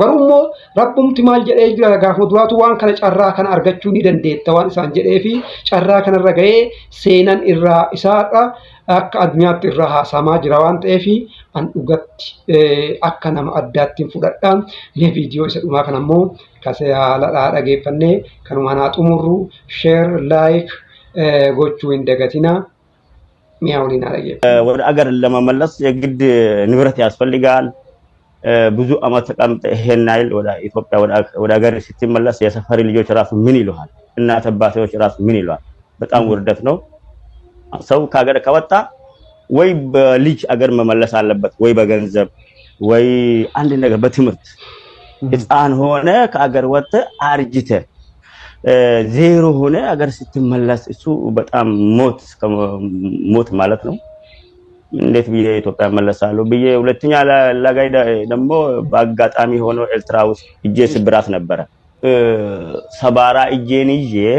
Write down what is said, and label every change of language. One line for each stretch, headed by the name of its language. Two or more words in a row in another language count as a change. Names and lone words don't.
Oromo: Garuu immoo rabbumti maal jedhee jira gaafa duraatu waan kana carraa kana argachuu ni dandeetta waan isaan jedhee fi carraa kanarra gahee seenan irraa isaadha akka addunyaatti irraa haasamaa jira waan ta'eef an dhugatti akka nama addaatti fudhadha. Mee viidiyoo isa dhumaa kana immoo kasee haala dhageeffannee kanuma naa xumurru
English: share like
Oromo: gochuu hin dagatina.
Amharic: ወደ አገር ለመመለስ የግድ ንብረት ያስፈልጋል። ብዙ አመት ተቀምጠህ ይሄን አይል ወደ ኢትዮጵያ ወደ አገር ስትመለስ የሰፈሪ ልጆች ራሱ ምን ይሉሃል? እናት አባቶች ራሱ ምን ይሉሃል? በጣም ውርደት ነው። ሰው ከአገር ከወጣ ወይ በልጅ አገር መመለስ አለበት ወይ በገንዘብ ወይ አንድ ነገር በትምህርት ሕፃን ሆነ ከአገር ወጥተ አርጅተ ዜሮ ሆነ አገር ስትመለስ እሱ በጣም ሞት ማለት ነው። እንዴት ብዬ ኢትዮጵያ መለሳለሁ ብዬ ሁለተኛ ለጋይ ደግሞ በአጋጣሚ ሆኖ ኤርትራ ውስጥ እጄ ስብራት ነበረ። ሰባራ እጄን ይዤ